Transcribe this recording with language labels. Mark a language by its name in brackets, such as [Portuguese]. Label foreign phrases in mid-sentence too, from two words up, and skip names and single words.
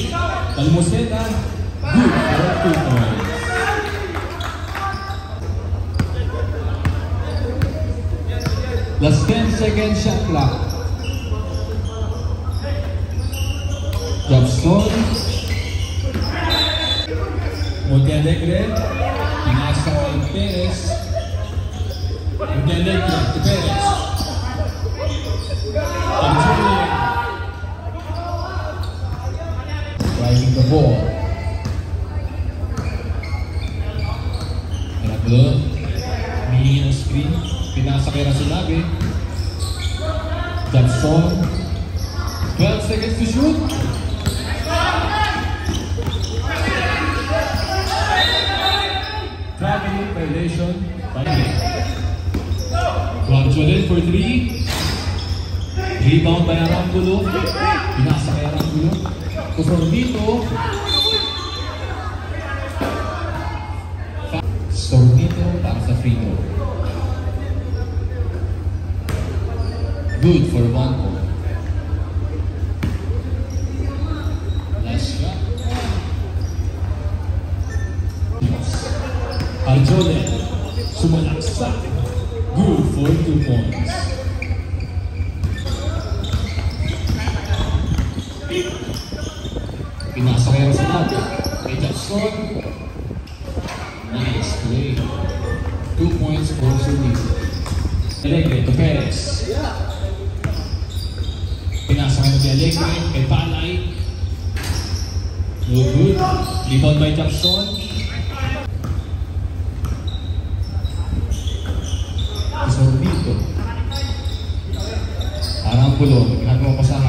[English] Balmosena. Good for 2 points. Last 10 second shot clock. Jackson. Montealegre. [Filipino] Pinasa kay Perez. [English] Montealegre to Perez. Arjule. Driving the ball. Arablo. [Filipino] Humihingi ng screen. Pinasa kay Rasulabi. [English] Jackson. 12 seconds to shoot. Traveling violation. Arjule for 3. Rebound by Arambulo. [Filipino] Pinasa kay Arambulo. [English] To Sornito. free throw. Good for 1 point. Last shot. [Filipino] Arjole, sumalaksak. [English] Good for 2 points. [Filipino] Pinasa kay Rosanado. Kay Jackson. [English] Nice play. 2 points for Zuniga. Alegre to Perez. [Filipino] Pinasa kay Alegre. Kay Palay. [English] No good. Rebound by Jackson. Sorbito. [Filipino] Arambulo. Naghanap mo pasahan.